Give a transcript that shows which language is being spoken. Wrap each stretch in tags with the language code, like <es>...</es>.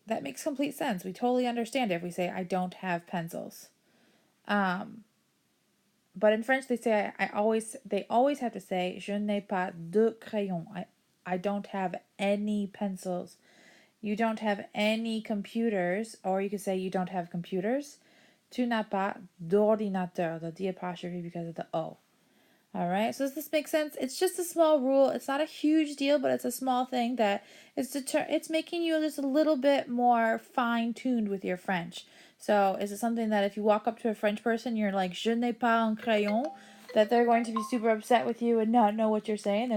<en>That makes complete sense. We totally understand it if we say, I don't have pencils. But in French, they say, they always have to say,</en> <fr>je n'ai pas de crayon.</fr> <en>I don't have any pencils. You don't have any computers, or you could say you don't have computers.</en> <fr>Tu n'as pas d'ordinateur,</fr> <en>the D apostrophe because of the O. All right, so does this make sense? It's just a small rule. It's not a huge deal, but it's a small thing that it's making you just a little bit more fine-tuned with your French. So is it something that if you walk up to a French person, you're like,</en> <fr>je n'ai pas un crayon,</fr> <en>that they're going to be super upset with you and not know what you're saying?</en>